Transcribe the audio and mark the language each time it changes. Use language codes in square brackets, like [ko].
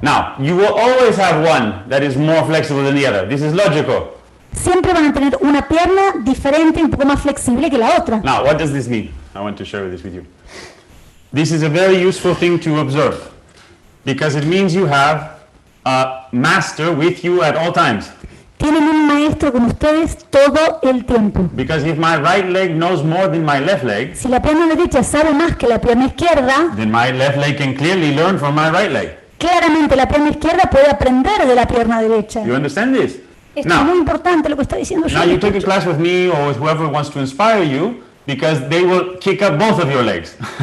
[en] Now, you will always have one that is more flexible than the other. This is logical. [es] Siempre van a tener una pierna diferente, un poco más flexible que la otra. [en] Now, what does this mean? I want to share this with you. This is a very useful thing to observe because it means you have a master with you at all times. [es] Tienen un maestro con ustedes todo el tiempo. [en] Because if my right leg knows more than my left leg, [es] si la pierna derecha sabe más que la pierna izquierda, [en] then my left leg can clearly learn from my right leg. [es] Claramente la pierna izquierda puede aprender de la pierna derecha. [en] You understand this? [es] Esto es muy importante lo que está diciendo [en] Now you take a class with me or with whoever wants to inspire you because they will kick up both of your legs.